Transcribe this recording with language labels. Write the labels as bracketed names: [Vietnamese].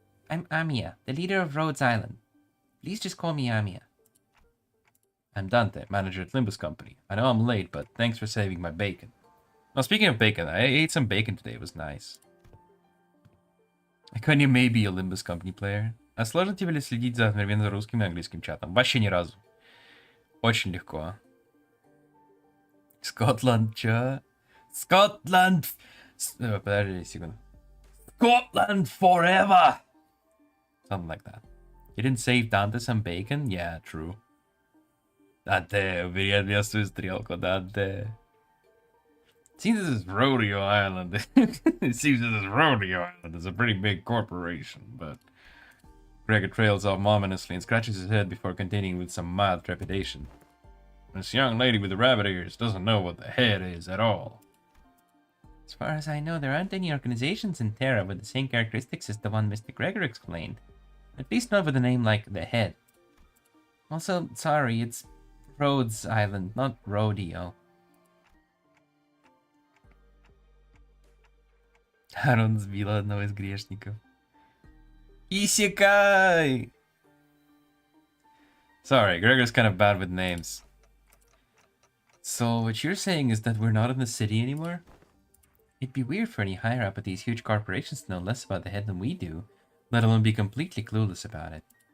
[English] I'm Amiya, the leader of Rhodes Island. Please just call me Amiya. I'm Dante, manager at Limbus Company. I know I'm late, but thanks for saving my bacon. Well, speaking of bacon, I ate some bacon today. It was nice. Акони may be a Limbus Company player. [Russian] А сложно тебе ли следить за одновременно русским и английским чатом? Вообще ни разу. Очень легко. Scotland, чё? [English] Scotland! [Russian] Подожди секунду. [English] Scotland forever! Something like that. You didn't save Dante some bacon? Yeah, true. [Russian] Dante, убери от меня свою стрелку, Dante. [English] It seems this is Rodeo Island. It seems this is Rodeo Island. It's a pretty big corporation, but... Gregor trails off ominously and scratches his head before continuing with some mild trepidation. This young lady with the rabbit ears doesn't know what the head is at all. As far as I know, there aren't any organizations in Terra with the same characteristics as the one Mr. Gregor explained. At least not with a name like the Head. Also, sorry, it's Rhodes Island, not Rodeo. [Russian] Арон сбила одного из грешников. Исекай! [English] Sorry, Gregor's kind of bad with names. So what you're saying is that we're not in the city anymore? It'd be weird for any higher up at these huge corporations to know less about the Head than we do, let alone be completely clueless about it.